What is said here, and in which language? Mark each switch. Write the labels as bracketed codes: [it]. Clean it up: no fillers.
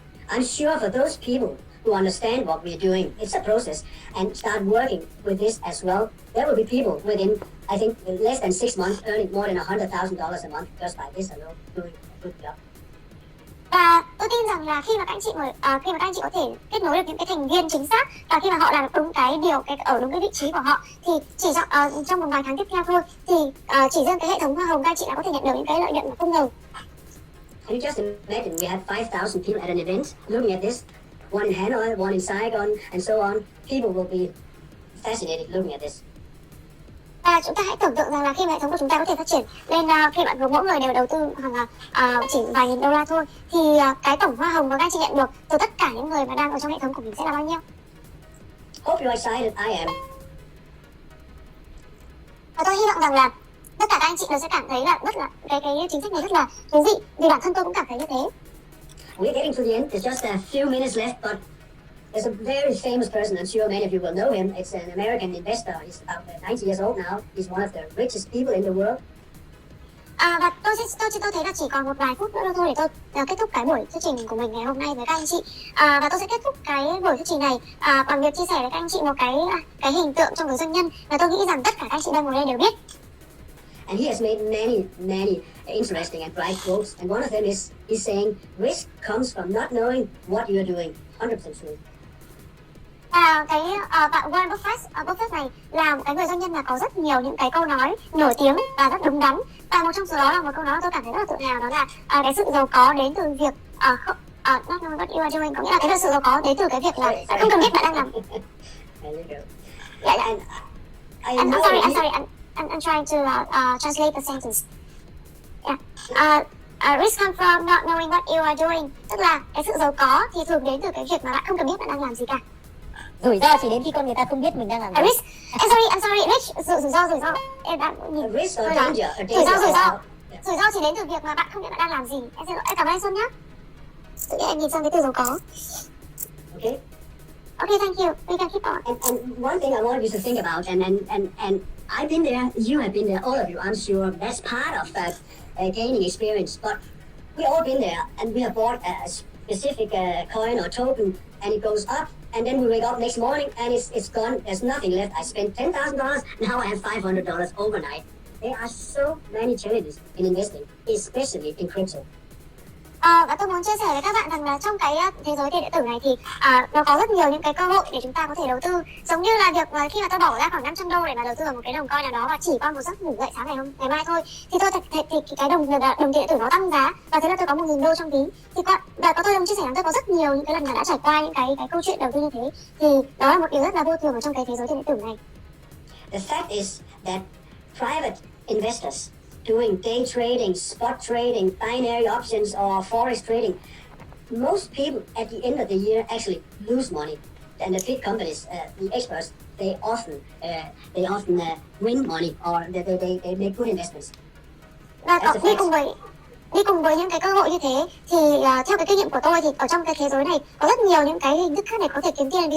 [en] I'm sure for those people who understand what we're doing, it's a process, and start working with this as well, there will be people within, I think, less than 6 months earning more than $100,000 a month just by this alone, doing a good job. [vi] Và tôi tin rằng là khi mà các anh chị có thể kết nối được những cái thành viên chính xác, và khi mà họ làm đúng cái điều ở đúng cái vị trí của họ, thì chỉ trong một vài tháng tiếp theo thôi, thì chỉ riêng cái hệ thống hoa hồng các anh chị đã có thể nhận được những cái lợi nhuận không ngờ. [en] Can you just imagine we had 5,000 people at an event looking at this, one in Hanoi, one in Saigon, and so on. People will be fascinated looking at this. [vi] Và chúng ta hãy tưởng tượng rằng là khi mà hệ thống của chúng ta có thể phát triển lên, khi bạn mỗi người đều đầu tư khoảng chỉ vài nghìn đô la thôi, thì cái tổng hoa hồng mà các anh chị nhận được từ tất cả những người mà đang ở trong hệ thống của mình sẽ là bao nhiêu? [en] Hope you're excited. I am. [vi] Và tôi hy vọng rằng là tất cả các anh chị đều sẽ cảm thấy là rất là cái chính sách này rất là thú vị, vì bản thân tôi cũng cảm thấy như thế. [en] We're getting to the end. There's just a few minutes left, but there's a very famous person. I'm sure many of you will know him. It's an American investor. He's about 90 years old now. He's one of the richest people in the world. [vi] Và tôi thấy là chỉ còn một vài phút nữa thôi để tôi kết thúc cái buổi thuyết trình của mình ngày hôm nay với các anh chị. Và tôi sẽ kết thúc cái buổi thuyết trình này bằng việc chia sẻ với các anh chị một cái hình tượng trong người doanh nhân mà tôi nghĩ rằng tất cả các anh chị đang ngồi đây đều biết. [en] And he has made many interesting and bright quotes. And one of them is he's saying, risk comes from not knowing what you are doing. 100% true. [vi] Và bạn Warren Buffett này là một cái người doanh nhân mà có rất nhiều những cái câu nói nổi tiếng và rất đúng đắn. Và một trong số đó là một câu nói mà tôi cảm thấy rất là tự hào, đó là cái sự giàu có đến từ việc [en] not knowing what you are doing, [vi] có nghĩa là cái sự giàu có đến từ cái việc là bạn không cần biết bạn đang làm. [en] I'm sorry. I'm trying to translate the sentence. Risk comes from not knowing what you are doing. [vi] Tức là cái sự giàu có thì thường đến từ cái việc mà bạn không cần biết bạn đang làm gì cả. Rủi ro chỉ đến khi con người ta không biết mình đang làm gì. [en] Risk. I'm sorry. [vi] Rủi ro. Em đang nhìn. [en] Risk or danger. [vi] Rủi ro chỉ đến từ việc mà bạn không biết bạn đang làm gì. Em xin lỗi. Em cảm ơn anh Xuân nhé. Tự nhiên em nhìn sang cái từ giàu có. [en] Okay, thank you. We can keep on. And one thing I want you to think about, and I've been there, you have been there, all of you, I'm sure. That's part of gaining experience. But we all been there, and we have bought a specific coin or token, and it goes up, and then we wake up next morning, and it's gone. There's nothing left. I spent $10,000, now I have $500 overnight. There are so many challenges in investing, especially in crypto. [vi] Và tôi muốn chia sẻ với các bạn rằng là trong cái thế giới tiền điện tử này thì nó có rất nhiều những cái cơ hội để chúng ta có thể đầu tư, giống như là việc khi mà tôi bỏ ra khoảng 500 đô để mà đầu tư vào một cái đồng coin nào đó và chỉ qua một giấc ngủ dậy sáng ngày mai thôi, thì cái đồng tiền điện tử nó tăng giá và thế là tôi có 1.000 đô trong ví. Và có tôi muốn chia sẻ rằng tôi có rất nhiều những cái lần mà đã trải qua những cái câu chuyện đầu tư như thế, thì đó là một điều rất là vô thường ở trong cái thế giới tiền điện tử này. [en] The fact is that private investors doing day trading, spot trading, binary options, or forex trading, most people at the end of the year actually lose money. And the big companies, the experts, they often win money, or they make good investments. [vi] Và đi cùng với những cái cơ hội như thế thì theo cái kinh nghiệm của tôi thì ở trong cái thế giới này có rất nhiều những cái hình thức khác để có thể kiếm tiền.